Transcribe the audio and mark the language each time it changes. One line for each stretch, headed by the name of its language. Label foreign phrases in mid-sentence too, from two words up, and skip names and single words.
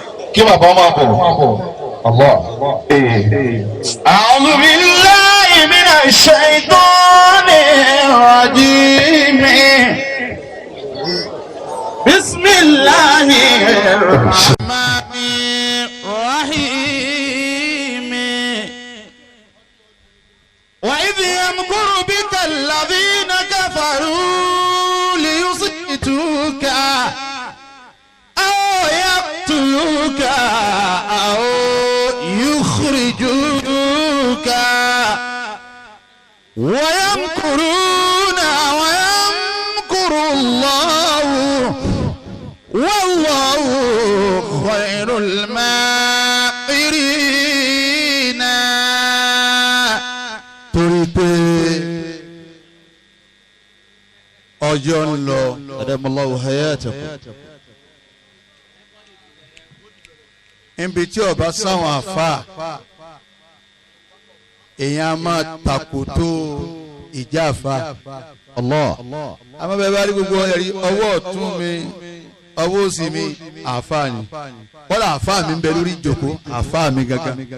Yoruba: kí bàbá máa bọ̀ Allah.
Arabic: أعوذ بالله من الشيطان الرجيم. بسم الله الرحمن الرحيم. وإذ يمكر بك الذين كفروا ليثبتوك أو يقتلوك أو يخرجوك ويمكرون ويمكر الله والله خير الماكرين.
Yoruba: Torí pé ọjọ́ ń lọ
Arabic: أدام الله حياتكم
Yoruba: níbi tí ọba sáwọn àfa èèyàn máa takòtó ìjà àfa Allah àmọ́ bẹ́ẹ̀ bá rí gbogbo ẹ̀rí ọwọ́ ọ̀tún mi ọwọ́ òsì mi àfa ni kọ́lá àfa mi ń bẹ lórí ìjòkó àfa mi gangan